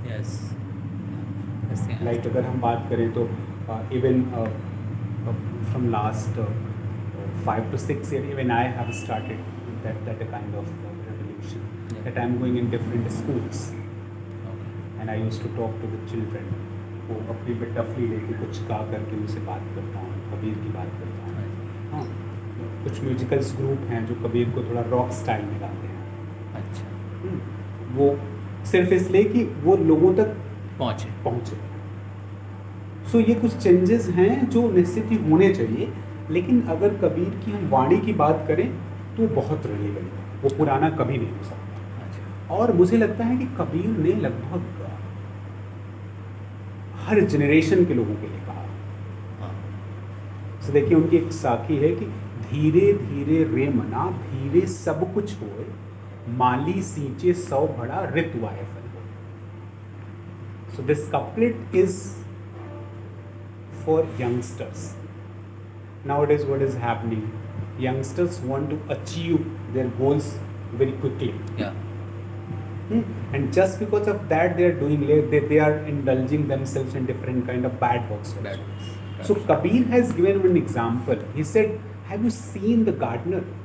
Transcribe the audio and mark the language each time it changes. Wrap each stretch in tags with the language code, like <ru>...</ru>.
<en>Yes. Yes. Yeah. Like</en> <hi>अगर हम बात करें तो</hi> <en>even from last 5 to 6 years, even I have started that kind of revolution. Yeah. That I'm going in different schools Okay. and I used to talk to the children.</en> <hi>वो अपनी bit टफली लेके कुछ गा करके उनसे बात करता हूँ, कबीर की बात करता हूँ. हाँ, कुछ म्यूजिकल्स ग्रुप हैं जो कबीर को थोड़ा रॉक स्टाइल में गाते हैं. अच्छा. वो सिर्फ इसलिए कि वो लोगों तक पहुँचे. सो ये कुछ चेंजेस हैं जो निश्चित ही होने चाहिए, लेकिन अगर कबीर की हम वाणी की बात करें तो बहुत रिलेवेंट है, वो पुराना कभी नहीं हो सकता. अच्छा. और मुझे लगता है कि कबीर ने लगभग हर जनरेशन के लोगों के लिए कहा. हाँ. तो देखिए उनकी एक साखी है कि धीरे धीरे रे मना धीरे सब कुछ होए, माली सींचे 100 भड़ा ऋतु आए फल होए.</hi> <en>So this couplet is for youngsters. Nowadays what is happening, youngsters want to achieve their goals very quickly. Yeah. And just because of that they are doing, they are indulging themselves in different kind of bad works also. Bad works. So Kabir has given an example. He said, have you seen the gardener?</en>